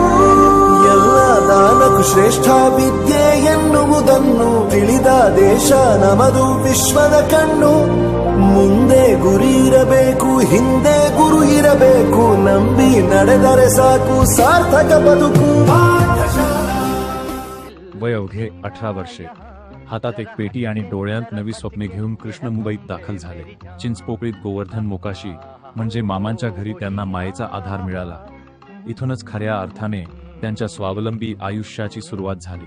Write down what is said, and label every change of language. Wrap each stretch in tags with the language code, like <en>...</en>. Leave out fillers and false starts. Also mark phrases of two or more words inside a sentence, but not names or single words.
<kn>ಎಲ್ಲ ದಾನಕ್ಕೂ ಶ್ರೇಷ್ಠ ವಿದ್ಯೆ ಎನ್ನುವುದನ್ನು ತಿಳಿದ ದೇಶ ನಮದು, ವಿಶ್ವದ ಕಣ್ಣು। ಮುಂದೆ ಗುರಿ ಇರಬೇಕು, ಹಿಂದೆ ಗುರು ಇರಬೇಕು, ನಂಬಿ ನಡೆದರೆ ಸಾಕು ಸಾರ್ಥಕ ಬದುಕು।</kn> <mr>वय अवघे 18 वर्षे, हातात एक पेटी आणि डोळ्यांत नवी स्वप्ने घेऊन कृष्ण मुंबईत दाखल झाले। चिंचपोकळीत गोवर्धन मोकाशी म्हणजे मामांच्या घरी त्यांना मायेचा आधार मिळाला। इथूनच खऱ्या अर्थाने त्यांच्या स्वावलंबी आयुष्याची सुरुवात झाली।</mr>